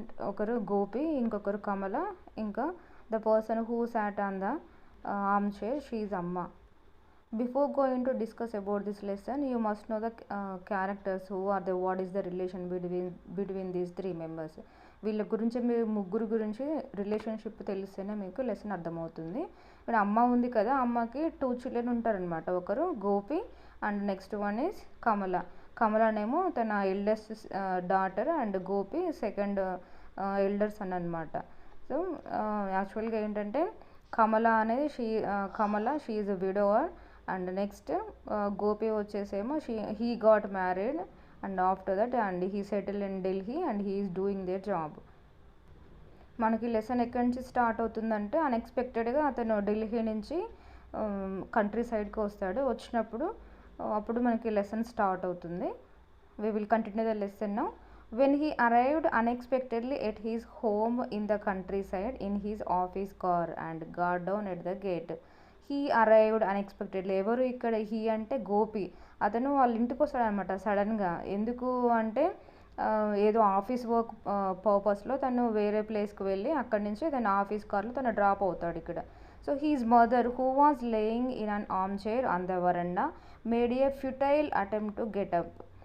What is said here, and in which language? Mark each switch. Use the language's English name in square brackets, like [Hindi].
[Telugu] ఒకరు గోపి, ఇంకొకరు కమల, ఇంకా [English] The person who sat on the arm chair, she is అమ్మ. Before going to discuss about this lesson, you must know the characters, who are the, what is the relation between these three members. [Telugu] వీళ్ళ గురించి మీరు ముగ్గురు గురించి relationship తెలిస్తేనే మీకు lesson అర్థమవుతుంది. ఇక్కడ అమ్మ ఉంది కదా, అమ్మకి 2 చిల్డ్రన్ ఉంటారనమాట. ఒకరు Gopi [English] and next one is [Telugu] కమల. కమలనేమో తన [English] Eldest daughter and Gopi second elder son అనమాట. So యాక్చువల్గా [Telugu] ఏంటంటే కమల అనేది [English] She is a widower. And next Gopi వచ్చేసేమో he got married and after that and he settle in Delhi and he is doing their job. [Telugu] మనకి lesson ఎక్కడి నుంచి start అవుతుందంటే, అన్ఎక్స్పెక్టెడ్గా అతను ఢిల్లీ నుంచి కంట్రీ సైడ్కి వస్తాడు. వచ్చినప్పుడు అప్పుడు మనకి లెసన్ స్టార్ట్ అవుతుంది. [English] We will continue the lesson now. When he arrived unexpectedly at his home in the countryside in his office car and got down at the gate. He arrived unexpectedly. [Telugu] ఎవరు ఇక్కడ? He అంటే గోపి. అతను వాళ్ళ ఇంటికి వస్తాడనమాట సడన్గా. ఎందుకు అంటే ఏదో ఆఫీస్ వర్క్ పర్పస్లో తను వేరే ప్లేస్కి వెళ్ళి అక్కడి నుంచి తన ఆఫీస్ కార్లో తను డ్రాప్ అవుతాడు ఇక్కడ. [English] So his mother, who was laying in an arm chair on the veranda, made a futile attempt to get up.